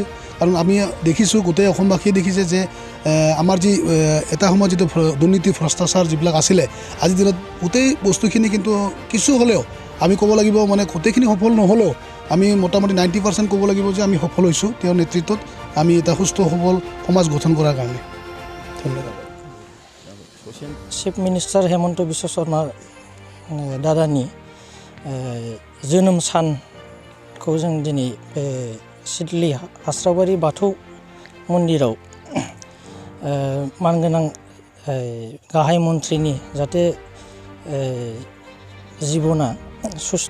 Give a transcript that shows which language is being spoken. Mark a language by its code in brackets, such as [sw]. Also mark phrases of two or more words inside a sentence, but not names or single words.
[as] কাৰণ আমি দেখিছোঁ গোটেই অসমবাসীয়ে দেখিছে যে আমাৰ যি এটা সময়ত যিটো দুৰ্নীতি ভ্ৰষ্টাচাৰ যিবিলাক আছিলে আজিৰ দিনত গোটেই বস্তুখিনি কিন্তু কিছু হ'লেও আমি ক'ব লাগিব মানে গোটেইখিনি সফল নহ'লেও আমি মোটামুটি 90% ক'ব লাগিব যে আমি সফল হৈছোঁ তেওঁৰ নেতৃত্বত আমি এটা সুস্থ সবল সমাজ গঠন কৰাৰ কাৰণে। ধন্যবাদ। [en] chief minister [brx] हेमन्त बिश्व शर्मा दादानि जोनोम सानखौ जों दिनै सिडली आस्राबारि बाथौ मन्दिराव मानगोनां गाहाय मन्थ्रिनि जाहाथे जिबना सुस्थ